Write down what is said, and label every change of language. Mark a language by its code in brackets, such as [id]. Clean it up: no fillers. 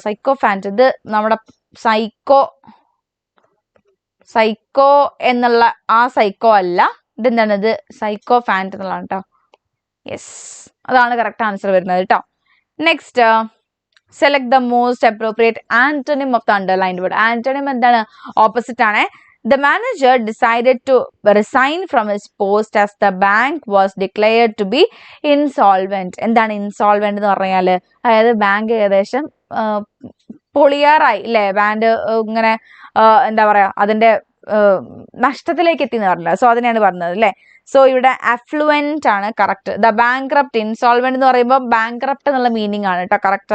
[ml] Psycho pant ഇത് നമ്മുടെ psycho എന്നുള്ള ആ സൈക്കോ അല്ല, ഇതെന്താണ് ഇത് സൈക്കോ ഫാൻറ്റ് എന്നുള്ളതാണ് കേട്ടോ. [en] yes, [ml] അതാണ് കറക്റ്റ് ആൻസർ വരുന്നത് കേട്ടോ. [en] Next select the most appropriate antonym of the underlined word. [ml] Antonym എന്താണ്? ഓപ്പോസിറ്റ് ആണ്. [en] The manager decided to resign from his post as the bank was declared to be insolvent. [ml] എന്താണ് insolvent എന്ന് പറഞ്ഞാല്? അതായത് bank ഏകദേശം പൊളിയാറായി അല്ലെ, ബാങ്ക് ഇങ്ങനെ എന്താ പറയാ അതിന്റെ നഷ്ടത്തിലേക്ക് എത്തി എന്ന് പറഞ്ഞില്ല. സോ അതിനെയാണ് പറഞ്ഞത് അല്ലെ. സോ ഇവിടെ അഫ്ലുവന്റ് ആണ് കറക്റ്റ്. ദ ബാങ്ക്രപ്റ്റ് ഇൻസോൾവെന്റ് എന്ന് പറയുമ്പോൾ ബാങ്ക്രപ്റ്റ് എന്നുള്ള മീനിങ് ആണ് കേട്ടോ കറക്റ്റ്.